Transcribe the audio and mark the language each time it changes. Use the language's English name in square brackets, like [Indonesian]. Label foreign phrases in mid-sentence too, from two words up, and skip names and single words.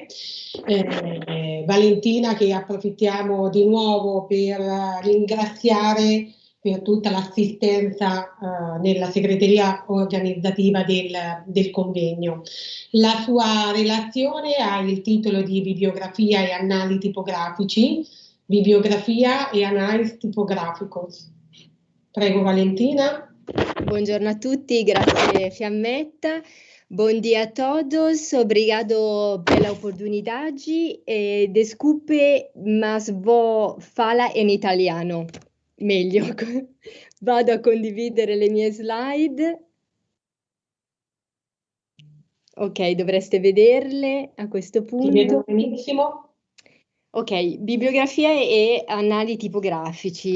[Italian] Valentina, che approfittiamo di nuovo per ringraziare per tutta l'assistenza nella segreteria organizzativa del convegno. La sua relazione ha il titolo di Bibliografia e analisi tipografici, Bibliografia e analisi tipograficos. Prego Valentina. Buongiorno a tutti, grazie Fiammetta. [Portuguese] Bom dia a todos, obrigado pela oportunidade. Desculpe, mas vou falar [Italian] in italiano. Meglio. Vado a condividere le mie slide. Ok, dovreste vederle a questo punto. Ti vedo benissimo. Ok, bibliografia e analisi tipografici.